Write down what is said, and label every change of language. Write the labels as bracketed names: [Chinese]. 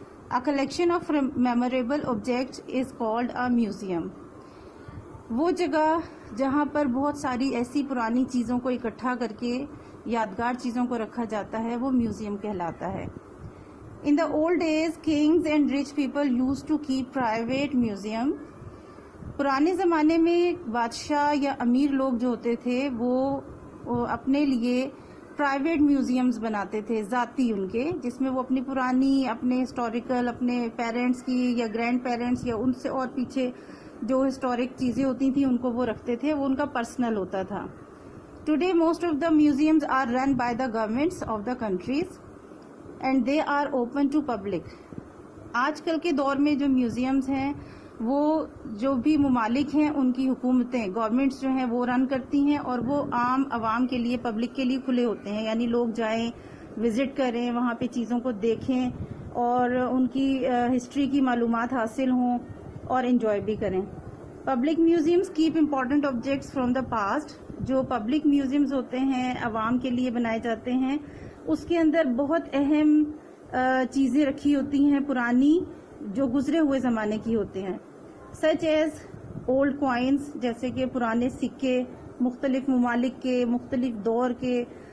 [English] A collection of memorable objects is called a museum. [Urdu] وہ جگہ جہاں پر بہت ساری ایسی پرانی چیزوں کو اکٹھا کر کے یادگار چیزوں کو رکھا جاتا ہے، وہ میوزیم کہلاتا ہے. [English] In the old days, kings and rich people used to keep private museum. [Urdu] پرانے زمانے میں بادشاہ یا امیر لوگ جو ہوتے تھے وہ اپنے لیے پرائیویٹ میوزیمز بناتے تھے، ذاتی ان کے، جس میں وہ اپنی پرانی، اپنے ہسٹوریکل، اپنے پیرنٹس کی یا گرینڈ پیرنٹس یا ان سے اور پیچھے جو ہسٹورک چیزیں ہوتی تھیں ان کو وہ رکھتے تھے، وہ ان کا پرسنل ہوتا تھا. [English] Today most of the museums are run by the governments of the countries and they are open to public. [Urdu] آج کل کے دور میں جو میوزیمز ہیں وہ جو بھی ممالک ہیں ان کی حکومتیں، گورنمنٹس جو ہیں وہ رن کرتی ہیں، اور وہ عام عوام کے لیے، پبلک کے لیے کھلے ہوتے ہیں. یعنی لوگ جائیں، وزٹ کریں، وہاں پہ چیزوں کو دیکھیں اور ان کی ہسٹری کی معلومات حاصل ہوں اور انجوائے بھی کریں. [English] Public museums keep important objects from the past. [Urdu] جو پبلک میوزیمز ہوتے ہیں عوام کے لیے بنائے جاتے ہیں، اس کے اندر بہت اہم چیزیں رکھی ہوتی ہیں پرانی، جو گزرے ہوئے زمانے کی ہوتے ہیں. [English] such as old coins, [Urdu] جیسے کہ پرانے سکے، مختلف ممالک کے، مختلف دور کے.